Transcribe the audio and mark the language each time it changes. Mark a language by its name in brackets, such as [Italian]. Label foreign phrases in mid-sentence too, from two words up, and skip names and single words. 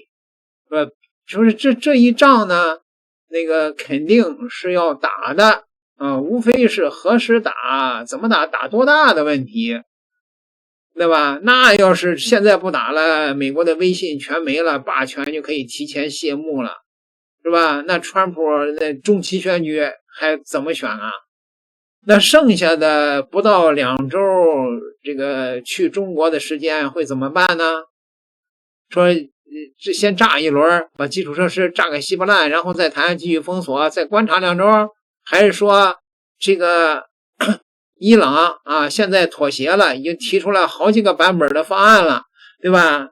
[Chinese] 就是這一仗呢，那個肯定是要打的啊，無非是何時打、怎麼打、打多大的問題。對吧？那要是現在不打了，美國的威信全沒了，霸權就可以提前謝幕了，是吧？那川普那中期選舉還怎麼選啊？那剩下的不到2周，這個去中國的時間會怎麼辦呢？說這先炸一輪，把基礎設施炸個稀巴爛，然後再談繼續封鎖，再觀察2周，還是說這個伊朗啊，現在妥協了，已經提出了好幾個版本的方案了，對吧？